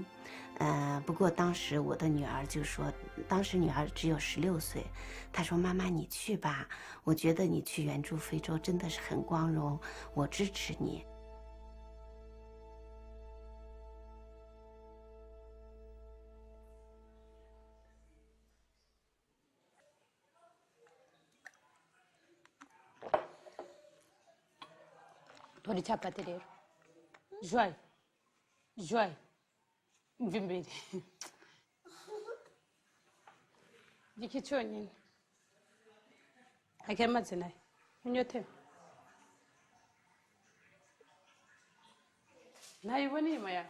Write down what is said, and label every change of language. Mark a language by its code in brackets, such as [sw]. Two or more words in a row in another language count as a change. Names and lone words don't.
[zh] 不过当时我的女儿就说，当时女儿只有16岁，她说：“妈妈，你去吧，我觉得你去援助非洲真的是很光荣，我支持你。” [rw] Tori chapati rero. Joy. Joy. Mva imbere. Iki cyonyine. Ake amazina ye. Unyotewe. Nayibona inyuma yawe.